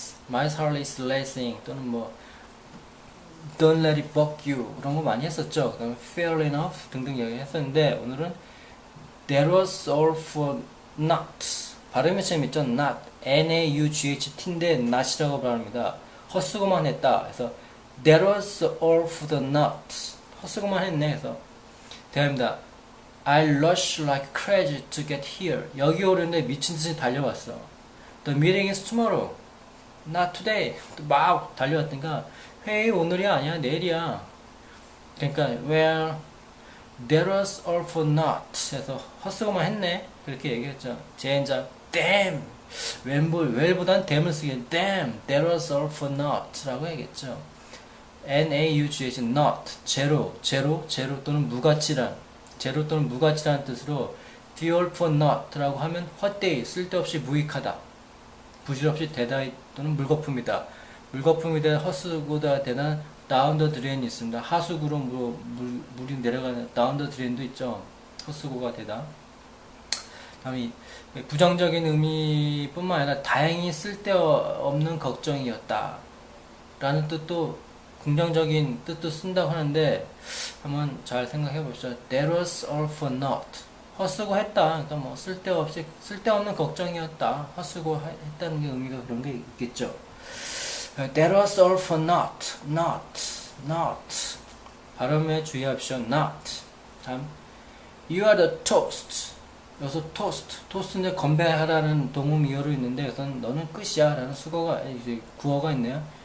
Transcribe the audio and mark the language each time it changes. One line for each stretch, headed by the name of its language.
English: My heart is racing
Korean: 또는 뭐
English: don't let it bug you
Korean: 그런 거 많이 했었죠. 그 다음에
English: fair enough
Korean: 등등 얘기했었는데 오늘은
English: that was all for naught
Korean: 발음이 재밌죠. not N-A-U-G-H-T인데 not이라고 발음합니다. 헛수고만 했다. 그래서
English: that was all for the not
Korean: 헛수고만 했네. 그래서 대화입니다.
English: I rush like crazy to get here.
Korean: 여기 오려는데 미친듯이 달려왔어.
English: The meeting is tomorrow, not today.
Korean: 또 막 달려왔으니까 회의 오늘이 아니야 내일이야. 그러니까
English: well, that was all for naught.
Korean: 해서 헛수고만 했네. 그렇게 얘기했죠. 젠장 damn. well보단
English: damn을 쓰게 damn, that was all for naught
Korean: 라고 얘기했죠. N-A-U-G-H, not, 제로 또는 무가치란 뜻으로
English: the all for not
Korean: 라고 하면 헛되이, 쓸데없이 무익하다, 부질없이 되다 또는 물거품이다. 물거품이 되다, 헛수고다 되다,
English: down the drain
Korean: 이 있습니다. 하수구로 물이 내려가는
English: down the drain
Korean: 도 있죠. 헛수고가 되다. 다음에 부정적인 의미뿐만 아니라 다행히 쓸데없는 걱정이었다 라는 뜻도 긍정적인 뜻도 쓴다고 하는데 한번 잘 생각해 봅시다.
English: That was all for naught.
Korean: 헛수고 했다. 그러니까 뭐 쓸데없는 걱정이었다. 헛수고 했다는 게 의미가 그런 게 있겠죠.
English: That was all for not.
Korean: 발음에 주의하십시오. not. 다음
English: You are the toast.
Korean: 여기서 토스트는 건배하라는 동음 이어로 있는데 여기서는 너는 끝이야 라는 구어가 있네요.